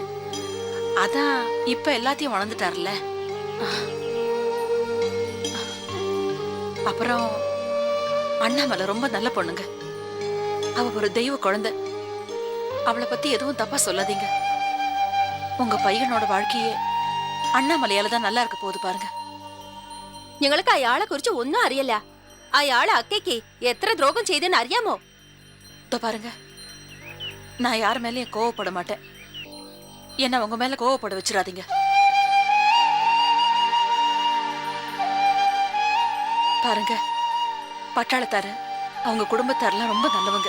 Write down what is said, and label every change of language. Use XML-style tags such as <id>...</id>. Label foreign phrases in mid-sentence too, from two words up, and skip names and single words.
<ta>அதான் இப்ப எல்லாத்தையும் வளர்ந்துட்டாருல்ல. அப்புறம் அண்ணாமலை ரொம்ப நல்ல பொண்ணுங்க. அவ ஒரு தெய்வ குழந்தை. அவளை பத்தி எதுவும் தப்பா சொல்லாதீங்க. உங்க பையனோட வாழ்க்கையே அண்ணாமலையால தான் நல்லா இருக்க போகுது பாருங்க.</ta> <ml>ഞങ്ങൾക്ക് അയാളെ കുറിച്ച് ഒന്നും അറിയില്ല. അയാൾ അക്കയ്ക്ക് എത്ര ദ്രോഹം ചെയ്തെന്ന് അറിയാമോ?</ml> <ta>பாருங்க, நான் யார் மேலயும் கோவப்பட மாட்டேன். என்ன உங்க மேல கோவப்பட வச்சிடாதீங்க. பாருங்க, பட்டாளத்தாரு அவங்க குடும்பத்தாரெல்லாம் ரொம்ப நல்லவங்க.</ta>